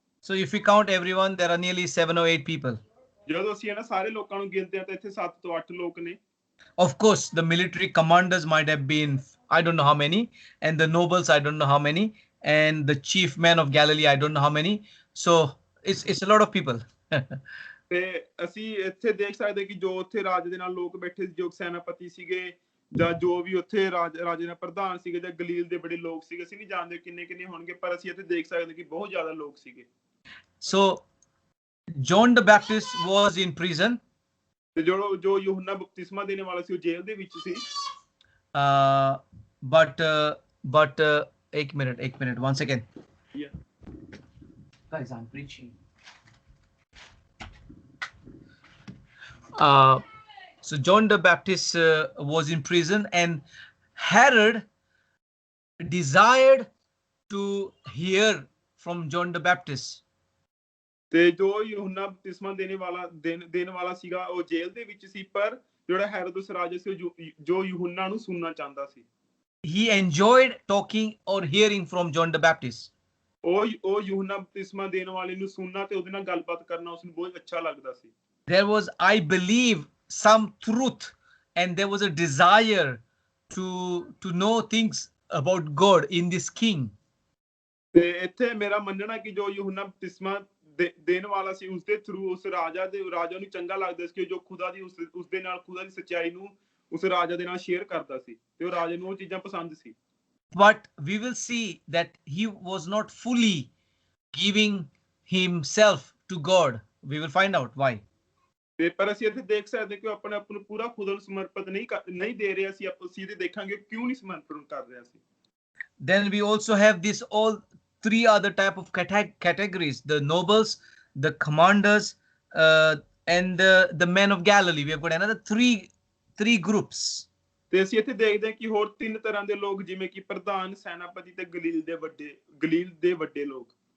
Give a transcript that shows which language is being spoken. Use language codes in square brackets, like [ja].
[en] So if we count everyone, there are nearly 7 or 8 people. [pa] ਜਦੋਂ ਅਸੀਂ ਇਹਨਾਂ ਸਾਰੇ ਲੋਕਾਂ ਨੂੰ ਗਿਣਦੇ ਹਾਂ ਤਾਂ ਇੱਥੇ 7 ਤੋਂ 8 ਲੋਕ ਨੇ। [en] Of course, the military commanders might have been, I don't know how many, and the nobles, I don't know how many, and the chief men of Galilee, I don't know how many. So it's a lot of people. [pa] ਤੇ ਅਸੀਂ ਇੱਥੇ ਦੇਖ ਸਕਦੇ ਕਿ ਜੋ ਉੱਥੇ ਰਾਜੇ ਦੇ ਨਾਲ ਲੋਕ ਬੈਠੇ ਸੀ, ਜੋ ਸੈਨਾਪਤੀ ਸੀਗੇ ਜਾਂ ਜੋ ਵੀ ਉੱਥੇ ਰਾਜੇ ਦਾ ਪ੍ਰਧਾਨ ਸੀਗੇ ਜਾਂ ਗਲੀਲ ਦੇ ਬੜੇ ਲੋਕ ਸੀਗੇ, ਅਸੀਂ ਨਹੀਂ ਜਾਣਦੇ ਕਿੰਨੇ ਹੋਣਗੇ, ਪਰ ਅਸੀਂ ਇੱਥੇ ਦੇਖ ਸਕਦੇ ਕਿ ਬਹੁਤ ਜ਼ਿਆਦਾ ਲੋਕ ਸੀਗੇ। [en] So John the Baptist was in prison. [pa] ਤੇ ਜੋ ਯੂਹੰਨਾ ਬਪਤਿਸਮਾ ਦੇਣੇ ਵਾਲਾ ਸੀ ਉਹ ਜੇਲ੍ਹ ਦੇ ਵਿੱਚ ਸੀ। [en] But [hi] एक [en] minute, 1 second. Yeah. Guys, I'm preaching. So John the Baptist was in prison, and Herod desired to hear from John the Baptist. [pa] ਤੇ ਜੋ ਯੂਹੰਨਾ ਬਪਤਿਸਮਾ ਦੇਣ ਵਾਲਾ ਸੀਗਾ ਉਹ ਜੇਲ੍ਹ ਦੇ ਵਿੱਚ ਸੀ, ਪਰ ਜਿਹੜਾ ਹੈਰੋਦਸ ਰਾਜਾ ਸੀ ਜੋ ਯੂਹੰਨਾ ਨੂੰ ਸੁਣਨਾ ਚਾਹੁੰਦਾ ਸੀ। [en] He enjoyed talking or hearing from John the Baptist. [pa] ਉਹ ਯੂਹੰਨਾ ਬਪਤਿਸਮਾ ਦੇਣ ਵਾਲੇ ਨੂੰ ਸੁਣਨਾ ਤੇ ਉਹਦੇ ਨਾਲ ਗੱਲਬਾਤ ਕਰਨਾ ਉਸ ਨੂੰ ਬਹੁਤ ਅੱਛਾ ਲੱਗਦਾ ਸੀ। [en] There was, I believe, some truth, and there was a desire to know things about God in this king. [pa] ਤੇ ਇੱਥੇ ਮੇਰਾ ਮੰਨਣਾ ਕਿ ਜੋ ਯੂਹੰਨਾ ਬਪਤਿਸਮਾ ਦੇਣ ਵਾਲਾ ਸੀ ਉਸਦੇ ਥਰੂ ਉਸ ਰਾਜਾ ਨੂੰ ਚੰਗਾ ਲੱਗਦਾ ਸੀ ਕਿ ਜੋ ਖੁਦਾ ਦੀ ਉਸਦੇ ਨਾਲ ਖੁਦਾ ਦੀ ਸੱਚਾਈ ਨੂੰ ਉਸ ਰਾਜਾ ਦੇ ਨਾਲ ਸ਼ੇਅਰ ਕਰਦਾ ਸੀ ਤੇ ਉਹ ਰਾਜੇ ਨੂੰ ਉਹ ਚੀਜ਼ਾਂ ਪਸੰਦ ਸੀ। [en] But we will see that he was not fully giving himself to God. We will find out why. [pa] ਤੇ ਪਰ ਅਸੀਂ ਇੱਥੇ ਦੇਖ ਸਕਦੇ ਕਿ ਉਹ ਆਪਣੇ ਆਪ ਨੂੰ ਪੂਰਾ ਖੁਦਾ ਨੂੰ ਸਮਰਪਿਤ ਨਹੀਂ ਦੇ ਰਿਹਾ ਸੀ। ਆਪਾਂ ਅਸੀਂ ਦੇਖਾਂਗੇ ਕਿਉਂ ਨਹੀਂ ਸਮਰਪਿਤ ਕਰ ਰਿਹਾ ਸੀ। [en] Then we also have this all three other type of categories: the nobles, the commanders, and the men of Galilee. We have got another three groups. [pa] ਤੇ ਅਸੀਂ ਇੱਥੇ ਦੇਖਦੇ ਹਾਂ ਕਿ ਹੋਰ ਤਿੰਨ ਤਰ੍ਹਾਂ ਦੇ ਲੋਕ, ਜਿਵੇਂ ਕਿ ਪ੍ਰਧਾਨ, ਸੈਨਾਪਤੀ ਤੇ ਗਲੀਲ ਦੇ ਵੱਡੇ ਲੋਕ।